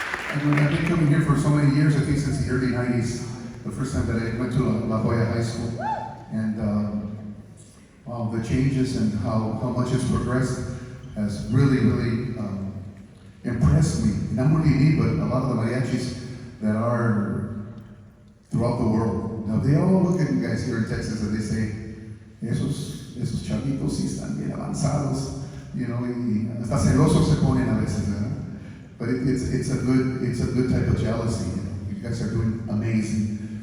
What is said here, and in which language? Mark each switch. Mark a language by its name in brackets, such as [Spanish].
[English] And I've been coming here for so many years, I think since the early 90s, the first time that I went to La Jolla High School. And wow, the changes and how much it's progressed has really, really impressed me. Not only me, but a lot of the mariachis that are throughout the world. Now, they all look at you guys here in Texas and they say, [Spanish] esos chavitos sí están bien avanzados, y hasta celosos se ponen a veces, ¿verdad? [English] But it's a good type of jealousy. You guys are doing amazing.